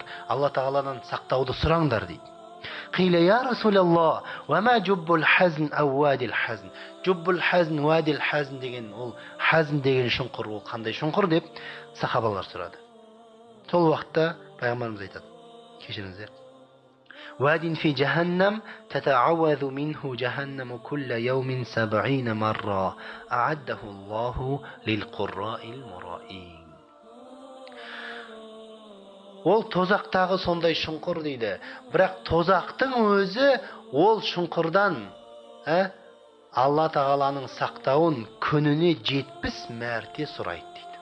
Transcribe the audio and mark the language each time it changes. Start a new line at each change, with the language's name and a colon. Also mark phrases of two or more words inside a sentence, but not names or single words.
Kazakh: Алла тағаладан сақтауды сұраңдар дейді.
Arabic: قيل يا رسول الله وما جب الحزن أو وادي الحزن. جب الحزن وادي الحزن
Kazakh: деген, ол хазн деген шұңқыр, ол қандай шұңқыр деп сахабалар сұрады. Сол уақытта пайғамбарымыз айтады, кешіріңіздер.
Arabic: واد في جهنم تتعوذ منه جهنم كل يوم 70 مرة أعده الله للقراء المرائين.
Kazakh: Ол тозақтағы сондай шұңқыр дейді. Бірақ тозақтың өзі ол шұңқырдан Алла тағаланың сақтауын күніне 70 мәрте сұрайды дейді.